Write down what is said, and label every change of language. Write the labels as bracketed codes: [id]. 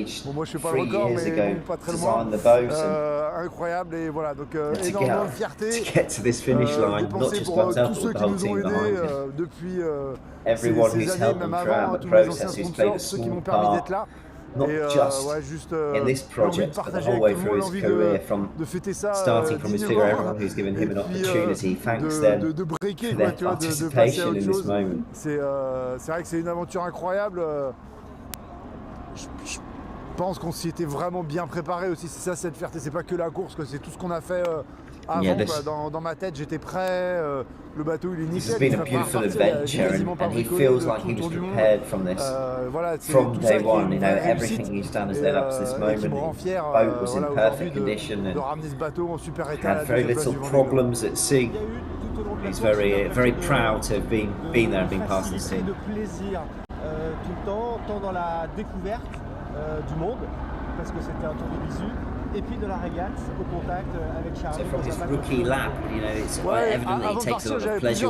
[fr] Bon, moi je fais pas le record, mais bon, pas très loin. Incroyable, et voilà, donc énormément de fierté. De penser pour tous ceux qui nous ont aidés depuis ces années, même avant, tous les anciens sponsors, ceux qui m'ont permis d'être là. [en] Not just [fr] ouais, juste, [en] in this project, but the whole way through his career, starting from his Figaro, everyone who's given him an opportunity, thanks them for their participation in this moment. [fr] C'est vrai que c'est une aventure incroyable. Je pense qu'on s'y était vraiment bien préparé aussi, c'est ça cette fierté, c'est pas que la course, c'est tout ce qu'on a fait avant, quoi. Dans ma tête j'étais prêt, le bateau il est nickel. [en] It's been a beautiful adventure and he feels like he was prepared from this, from day one, you know, everything he's done has led up to this moment. The boat was in perfect condition and had very little problems at sea. He's very proud to have been there and been part of the scene. [fr] De plaisir tout le temps, tant dans la découverte du monde, parce que c'était un tour de visu, et puis de la régate au contact avec Charlie. [en] So from his rookie lap, you know, it's evidently he takes a lot of pleasure.